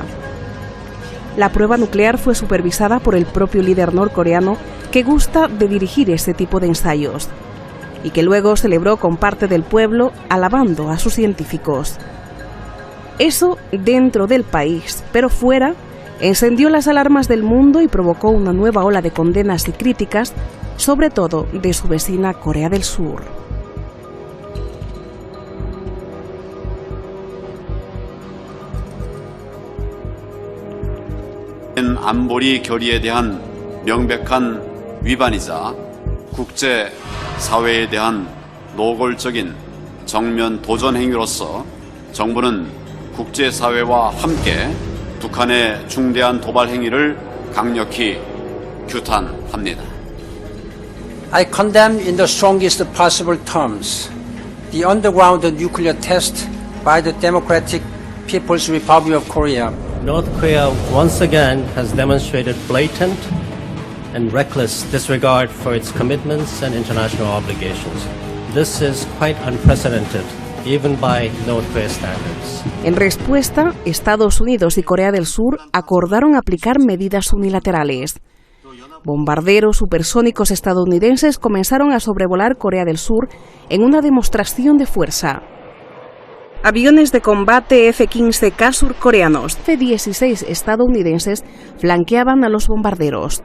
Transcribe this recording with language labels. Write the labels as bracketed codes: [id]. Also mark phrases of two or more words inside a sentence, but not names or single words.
[es] La prueba nuclear fue supervisada por el propio líder norcoreano, que gusta de dirigir este tipo de ensayos, y que luego celebró con parte del pueblo alabando a sus científicos. Eso dentro del país, pero fuera, encendió las alarmas del mundo y provocó una nueva ola de condenas y críticas, sobre todo de su vecina Corea del Sur. [ko] 안보리 결의에 대한 명백한 위반이자 국제 사회에 대한 노골적인 정면 도전 행위로서 정부는 국제 사회와 함께 북한의 중대한 도발 행위를 강력히 규탄합니다. [en] I condemn in the strongest possible terms the underground nuclear test by the Democratic People's Republic of Korea. North Korea once again has demonstrated blatant and reckless disregard for its commitments and international obligations. This is quite unprecedented, even by North Korea standards. [es] En respuesta, Estados Unidos y Corea del Sur acordaron aplicar medidas unilaterales. Bombarderos supersónicos estadounidenses comenzaron a sobrevolar Corea del Sur en una demostración de fuerza. Aviones de combate F-15K surcoreanos, F-16 estadounidenses flanqueaban a los bombarderos.